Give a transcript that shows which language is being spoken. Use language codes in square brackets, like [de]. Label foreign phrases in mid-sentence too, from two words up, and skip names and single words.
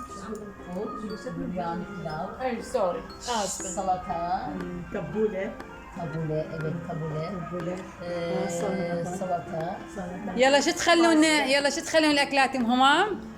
[tr] Bu büryan pilav, [en] I'm sorry. Ask. [tr] salata, Tabule. tabule, evet tabule, salata. [ar] يلا شو تخلون يلا شو تخلون الأكلات همام؟